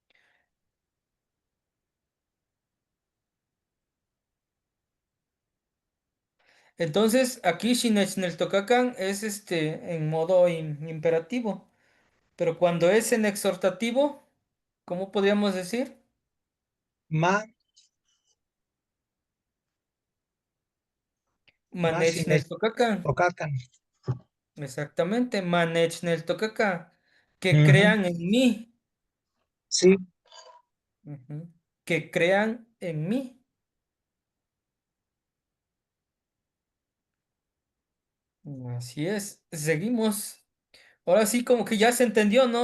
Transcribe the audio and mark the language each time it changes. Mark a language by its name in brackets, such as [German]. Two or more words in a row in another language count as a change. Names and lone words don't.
[Spanish] Entonces, aquí Shinechneltocacan es en modo imperativo, pero cuando es en exhortativo, ¿cómo podríamos decir? [Nahuatl languages] Ma. Manechnel tocaca. Ocacan. [Spanish] Exactamente, [Nahuatl languages] Manechnel tocaca. [Spanish] Que Ujú. crean en mí. Sí, Ujú. Que crean en mí. Así es. Seguimos. Ahora sí, como que ya se entendió, ¿no?